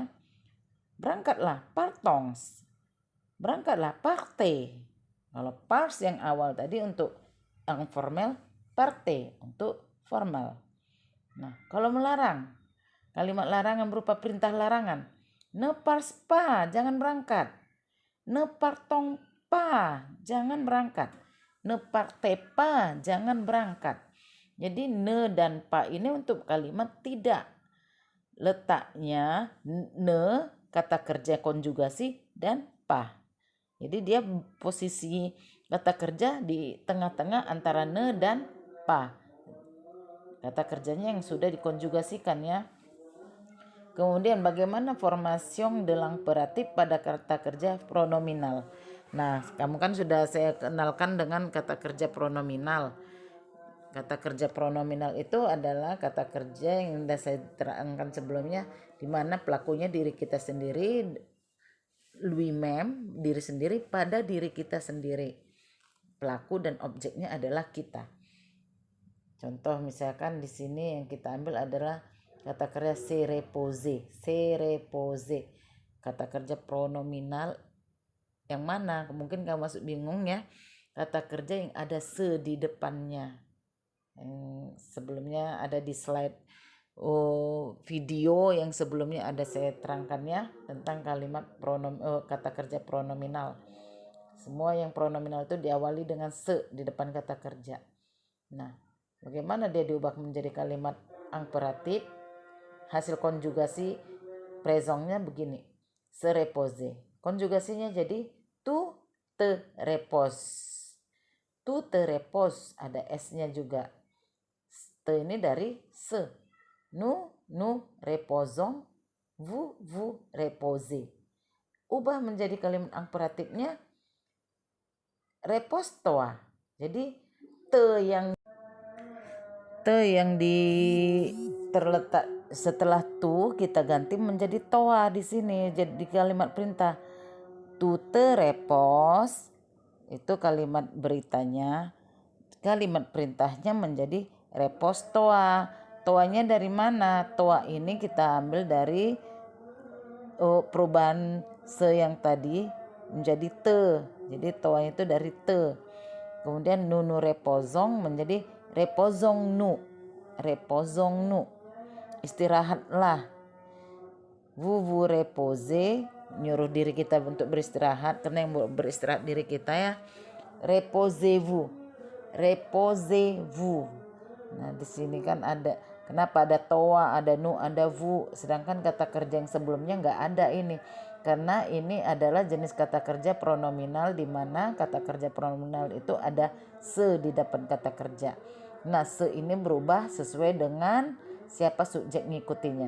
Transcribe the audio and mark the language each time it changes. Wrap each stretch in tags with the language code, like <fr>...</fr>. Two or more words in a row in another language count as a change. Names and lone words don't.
<id>Berangkatlah, partons. Berangkatlah, partez. Kalau pars yang awal tadi untuk yang formal, partez untuk formal. Nah, kalau melarang, kalimat larangan berupa perintah larangan.</id> <fr>Ne pars pas,</fr> <id>jangan berangkat.</id> <fr>Ne partons pas,</fr> <id>jangan berangkat.</id> <fr>Ne partez pas,</fr> <id>jangan berangkat. Jadi ne dan pa ini untuk kalimat tidak. Letaknya ne, kata kerja konjugasi, dan pa. Jadi dia posisi kata kerja di tengah-tengah antara ne dan pa. Kata kerjanya yang sudah dikonjugasikan ya. Kemudian bagaimana</id> <fr>formation de l'imperatif</fr> <id>pada kata kerja pronominal. Nah, kamu kan sudah saya kenalkan dengan kata kerja pronominal. Kata kerja pronominal itu adalah kata kerja yang sudah saya terangkan sebelumnya, di mana pelakunya diri kita sendiri,</id> <fr>lui-même,</fr> <id>diri sendiri pada diri kita sendiri. Pelaku dan objeknya adalah kita. Contoh misalkan di sini yang kita ambil adalah kata kerja</id> <fr>se reposer.</fr> <id>Kata kerja pronominal yang mana? Mungkin kamu masuk bingung ya. Kata kerja yang ada se di depannya. Yang sebelumnya ada di slide video yang sebelumnya ada saya terangkan ya tentang kalimat kata kerja pronominal. Semua yang pronominal itu diawali dengan se di depan kata kerja. Nah, bagaimana dia diubah menjadi kalimat imperatif? Hasil konjugasi présentnya begini.</id> <fr>Se reposer.</fr> <id>Konjugasinya jadi</id> <fr>tu te reposes. Tu te reposes,</fr> <id>ada s-nya juga. Te ini dari se.</id> <fr>Nous reposons, vous reposez.</fr> <id>Ubah menjadi kalimat imperatifnya repose-toi. Jadi te yang terletak setelah tu kita ganti menjadi toa di sini. Jadi di kalimat perintah</id> <fr>tu te reposes</fr> <id>itu kalimat beritanya. Kalimat perintahnya menjadi repose-toi. Toanya dari mana? Toa ini kita ambil dari perubahan se yang tadi menjadi te. Jadi toanya itu dari te. Kemudian</id> <fr>nous reposons</fr> <id>menjadi reposons-nous. Istirahatlah.</id> <fr>Vous reposez,</fr> <id>nyuruh diri kita untuk beristirahat karena yang beristirahat diri kita ya.</id> <fr>Reposez-vous.</fr> <id>Nah, di sini kan ada, kenapa ada toa, ada nu, ada vu, sedangkan kata kerja yang sebelumnya nggak ada ini. Karena ini adalah jenis kata kerja pronominal, di mana kata kerja pronominal itu ada se di depan kata kerja. Nah, se ini berubah sesuai dengan siapa subjek ngikutinya.</id>